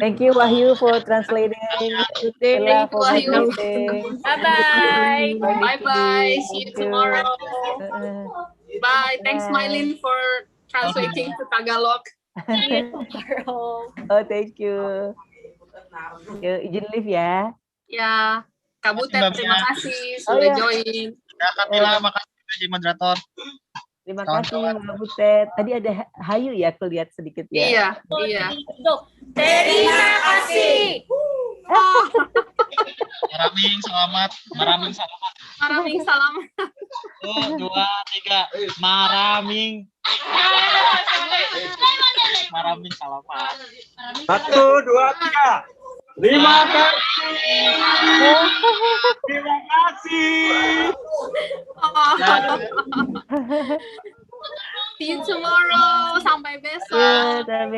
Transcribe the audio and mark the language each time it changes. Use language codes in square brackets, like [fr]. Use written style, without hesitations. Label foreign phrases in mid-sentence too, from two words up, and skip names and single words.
[en] Thank you, Wahyu, for translating. Good day. Thank Ella you, for Wahyu. moderating. Bye-bye. Bye-bye. See you Thank you. tomorrow. Bye. Thanks, Bye. Mylin, for translating to Tagalog. See you tomorrow. Oh, thank you. [id] Yuk, izin live ya. Ya, Kak Butet, Mbak terima Mia. kasih Oh sudah ya. join. Ya, Kak Tila, makasih sudah jadi moderator. Terima Kawan-kawan. kasih Mbak Butet. Tadi ada Hayu ya, aku lihat sedikit ya. Iya, iya. Terima kasih. [tl] Maraming selamat. Maraming selamat. Maraming selamat. 1, 2, 3. Maraming. Maraming selamat. [id] 1, 2, 3. Terima kasih. Terima kasih. [en] See you tomorrow. [id] Sampai besok. Yeah, sampai